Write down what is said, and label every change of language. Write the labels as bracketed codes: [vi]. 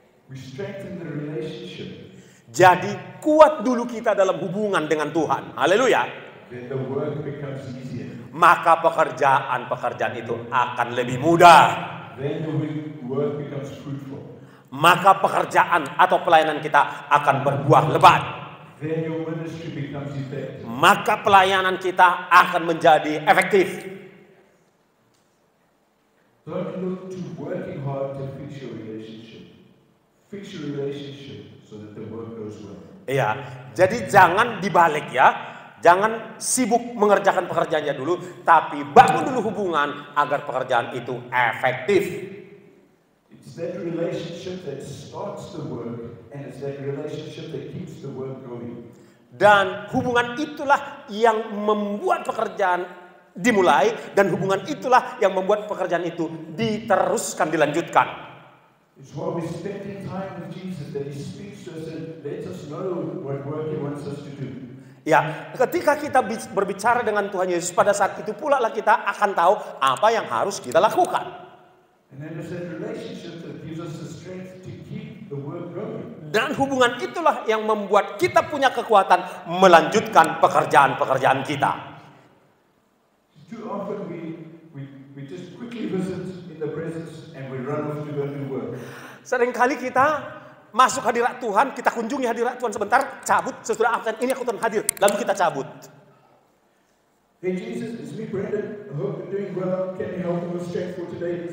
[en] We strengthen the relationship. [id] Jadi kuat dulu kita dalam hubungan dengan Tuhan. Haleluya. [en] Then the work becomes easier. [id] Maka pekerjaan itu akan lebih mudah. [en] Then the work becomes fruitful. [id] Maka pekerjaan atau pelayanan kita akan berbuah lebat. [en] Then your ministry becomes effective. [id] Maka pelayanan kita akan menjadi efektif. [en] Don't look to working hard to fix your relationship. Fix your relationship so that the work goes well. [id] Iya, jadi jangan dibalik ya. Jangan sibuk mengerjakan pekerjaannya dulu, tapi bangun dulu hubungan agar pekerjaan itu efektif. [en] It's that relationship that starts the work and it's that relationship that keeps the work going. [id] Dan hubungan itulah yang membuat pekerjaan dimulai dan hubungan itulah yang membuat pekerjaan itu diteruskan, dilanjutkan. [en] It's while we're spending time with Jesus that He speaks to us and lets us know what work He wants us to do. [id] Ya, ketika kita berbicara dengan Tuhan Yesus, pada saat itu pula lah kita akan tahu apa yang harus kita lakukan. [en] And then there's that relationship that gives us the strength to keep the work going. [id] Dan hubungan itulah yang membuat kita punya kekuatan melanjutkan pekerjaan-pekerjaan kita. [en] Too often we just quickly visit in the presence and we run off to go and work. [id] Seringkali kita masuk hadirat Tuhan, kita kunjungi hadirat Tuhan sebentar, cabut, sesudah absen, ini aku Tuhan hadir, lalu kita cabut. [en] Hey Jesus, it's me Brandon. I hope you're doing well. Can you help me with strength for today?